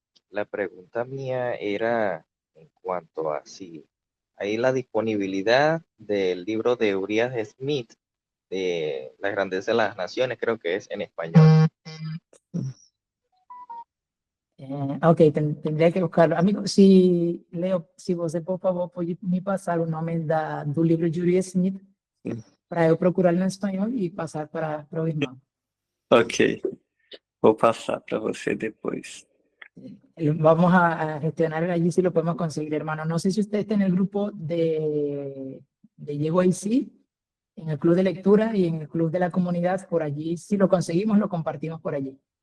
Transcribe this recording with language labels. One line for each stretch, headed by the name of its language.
Spanish: La pregunta mía era en cuanto a si hay la disponibilidad del libro de Uriah Smith, de La grandeza de las naciones, creo que es en español. Ok, tendría que buscarlo.
Portuguese: Amigo, si, Leo, se você, por favor, pode me passar o nome do livro de Uriah Smith para eu procurar em espanhol e passar para o irmão. Ok. Vou passar para você depois.
Spanish: Vamos a gestionar allí si lo podemos conseguir, hermano. No sé si usted está en el grupo de YC, en el club de lectura y en el club de la comunidad. Por allí, si lo conseguimos, lo compartimos por allí.